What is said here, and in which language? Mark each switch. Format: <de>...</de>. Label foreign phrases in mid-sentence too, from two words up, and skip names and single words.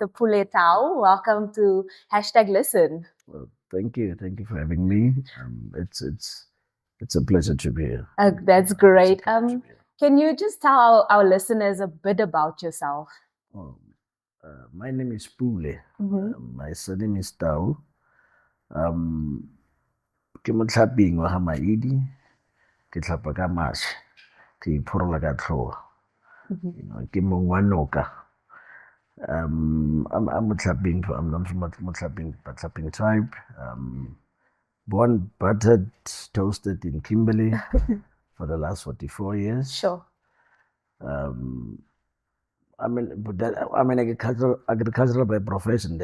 <en>Pule Tau. Welcome to #Listen. Well, thank you for having me. It's a pleasure to be here. That's great. Can you just tell our listeners a bit about yourself? My name is Pule. My surname is Tau.</en> <tn>Ke motlhaping wa ga maidi, ke tlhapa ka mašhe, ke iphorola ka tlhogo. Ke mong wa noka.</tn> <en>I'm Motlhaping, I'm from Motlhaping tribe. Born, buttered, toasted in Kimberley for the last 44 years. Sure. I'm agricultural by profession.</en>